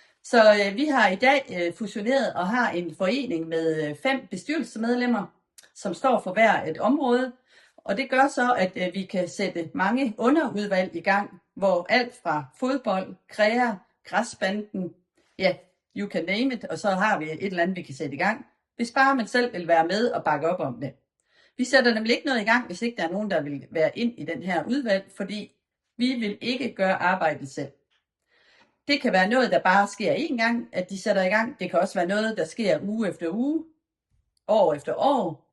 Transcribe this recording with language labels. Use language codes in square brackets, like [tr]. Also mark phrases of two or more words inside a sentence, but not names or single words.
[da] Så vi har i dag fusioneret og har en forening med 5 bestyrelsesmedlemmer, som står for hver et område. Og det gør så, at vi kan sætte mange underudvalg i gang, hvor alt fra fodbold, kræer, græsbanden, ja, [en] you can name it, [da] og så har vi et eller andet, vi kan sætte i gang, hvis bare man selv vil være med og bakke op om det. Vi sætter nemlig ikke noget i gang, hvis ikke der er nogen, der vil være ind i den her udvalg, fordi vi vil ikke gøre arbejdet selv. Det kan være noget, der bare sker én gang, at de sætter i gang. Det kan også være noget, der sker uge efter uge, år efter år.